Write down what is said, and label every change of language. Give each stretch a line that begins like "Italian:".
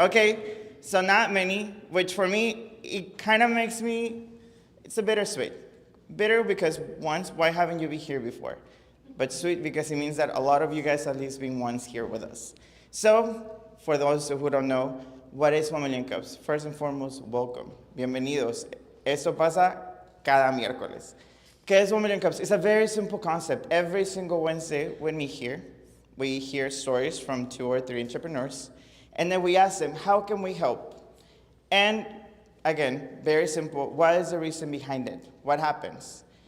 English: Okay, so not many, which for me, it kind of makes me, it's a bittersweet. Bitter because once, why haven't you been here before? But sweet because it means that a lot of you guys at least been once here with us. So, for those who don't know, what is 1 Million Cups? First and foremost, welcome.
Spanish: Bienvenidos. Eso pasa cada miércoles. ¿Qué es 1 Million Cups?
English: It's a very simple concept. Every single Wednesday when we hear stories from 2 or 3 entrepreneurs, and then we ask them, how can we help? And again, very simple, what is the reason behind it? What happens?